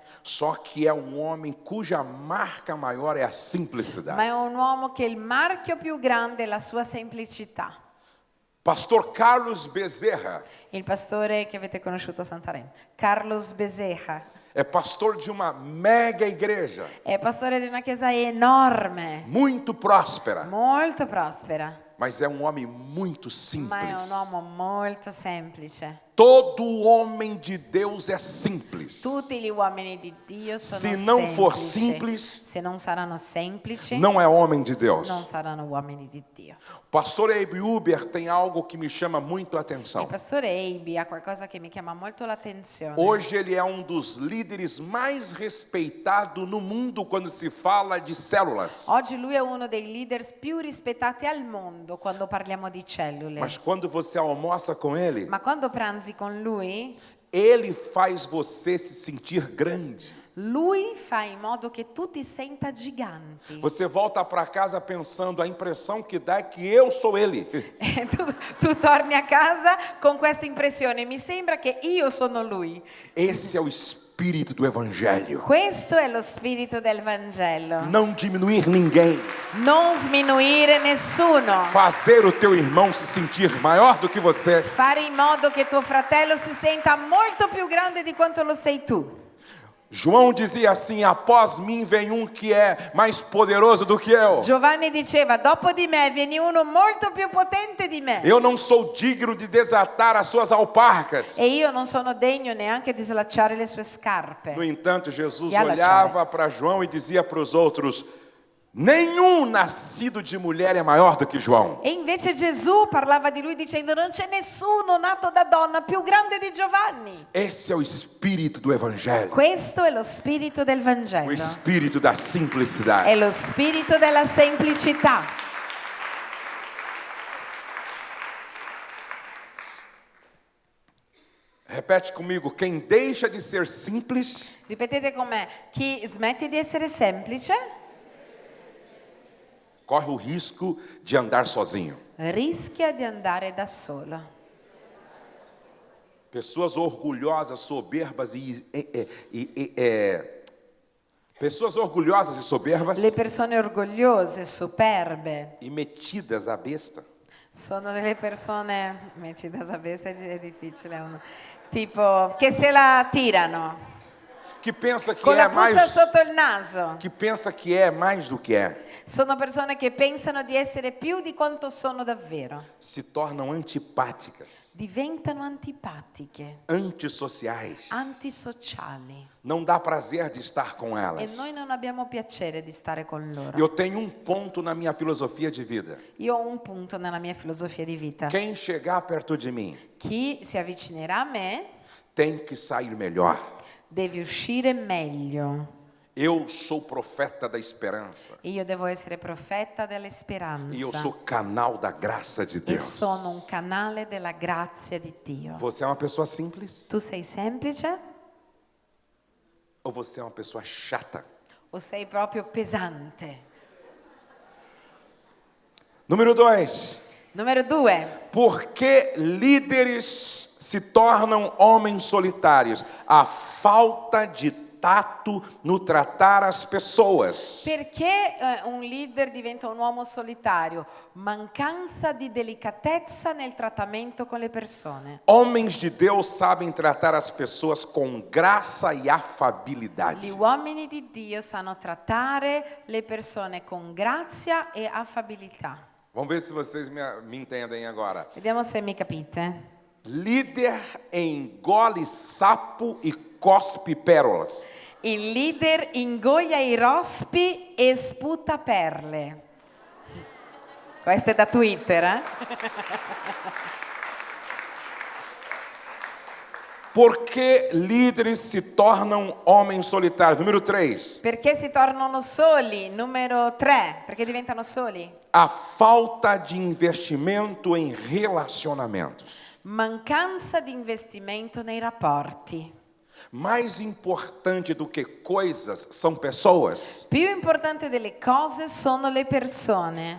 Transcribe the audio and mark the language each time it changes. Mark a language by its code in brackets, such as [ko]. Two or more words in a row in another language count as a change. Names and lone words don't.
[pt] Só que é um homem cuja marca maior é a simplicidade. [it] Ma è un uomo che il marchio più grande è la sua semplicità. [pt] Pastor Carlos Bezerra [it] Il pastore che avete conosciuto a Santarém, Carlos Bezerra, [pt] é pastor de uma mega igreja, [it] è pastore di una chiesa enorme, [pt] muito próspera, [it] molto prospera, [pt] mas é um homem muito [it] ma è un [pt] simples. [it] uomo molto semplice. [pt] Todo homem de Deus é simples. [it] Tutti gli uomini di Dio sono [pt] Se não for [it] semplici. [pt] simples, [it] Se non saranno semplici, [pt] não é homem de Deus. [it] non saranno uomini di Dio. [pt] Pastor Abe Uber tem algo que me chama muito a [it] Il [pt] atenção. [it] pastore Abe ha qualcosa che mi chiama molto l'attenzione. [pt] Hoje ele é um dos líderes mais respeitados no mundo quando se fala de células. [it] Oggi lui è uno dei leaders più rispettati al mondo quando parliamo di cellule. [pt] Mas quando você almoça com ele, [it] Ma quando pranzi con lui, [pt] ele faz você se sentir grande. [it] Lui fa in modo che tu ti senta gigante. [pt] Você volta para casa pensando, a impressão que dá é que eu sou ele. [it] Tu torni a casa con questa impressione, mi sembra che io sono lui. [pt] Esse é o espírito do evangelho. [it] Questo è lo spirito del Vangelo. [pt] Não diminuir ninguém. [it] Non sminuire nessuno. [pt] Fazer o teu irmão se sentir maior do que você. [it] Fare in modo che tuo fratello si senta molto più grande di quanto lo sei tu. [pt] João dizia assim: após mim vem um que é mais poderoso do que eu. [it] Giovanni diceva, dopo di me viene uno molto più potente di me. [pt] Eu não sou digno de desatar as suas alparcas. [it] E io non sono degno neanche di slacciare le sue scarpe. [pt] No entanto, Jesus E ela olhava para João e dizia para os outros: nenhum nascido de mulher é maior do que João. [it] E invece Gesù parlava di lui dicendo, non c'è nessuno nato da donna più grande di Giovanni. [pt] Esse é o espírito do evangelho. [it] Questo è lo spirito del [pt] O [it] Vangelo. [pt] espírito da simplicidade. [it] È lo spirito della semplicità. [pt] Repete comigo: quem deixa de ser simples [it] Ripetete con me, chi smette di essere semplice [pt] corre o risco de andar sozinho. [it] rischia di andare da solo. [pt] Pessoas orgulhosas, soberbas pessoas orgulhosas e soberbas [it] Le persone orgogliose, superbe, [pt] e metidas à besta [it] sono delle persone, invece da sapere è difficile, tipo che se la tirano [pt] que pensa que [it] con [pt] é [it] la puzza [pt] mais [it] sotto il naso. [pt] que pensa que é mais do que é. [it] Sono persone che pensano di essere più di quanto sono davvero. [pt] Se tornam antipáticas, [it] Diventano antipatiche, [pt] antissociais. [it] antisociali. [pt] Não dá prazer de estar com [it] E [pt] elas. [it] noi non abbiamo piacere di stare con loro. [pt] Eu tenho um ponto na minha filosofia de vida. [it] Io ho un punto nella mia filosofia di vita. [pt] Quem chegar perto de mim [it] Chi si avvicinerà a me [pt] tem que sair melhor. [it] deve uscire meglio. [pt] Eu sou profeta da esperança. [it] Io devo essere profeta della speranza. [pt] E eu sou canal da graça de [it] E [pt] Deus. [it] sono un canale della grazia di Dio. [pt] Você é uma pessoa simples [it] Tu sei semplice [pt] ou você é uma pessoa chata? [it] o sei proprio pesante? [pt] Número 2. [it] Numero 2. [pt] Por que líderes se tornam homens solitários? A falta de tato no tratar as pessoas. [it] Perché un leader diventa un uomo solitario? Mancanza di delicatezza nel trattamento con le persone. [pt] Homens de Deus sabem tratar as pessoas com graça e [it] Gli [pt] afabilidade. [it] uomini di Dio sanno trattare le persone con grazia e affabilità. [pt] Vamos ver se vocês me entendem agora. [it] Vediamo se mi capite. [pt] Líder engole sapo e cospe pérolas. [it] Il leader ingoia i rospi e sputa perle. Questo è da Twitter, eh? [pt] Por que líderes se tornam homens solitários? Número 3. [it] Perché si tornano soli? Numero 3. Perché diventano soli? [pt] A falta de investimento em relacionamentos. [it] Mancanza di investimento nei rapporti. [pt] Mais importante do que coisas são pessoas. [it] Più importante delle cose sono le persone.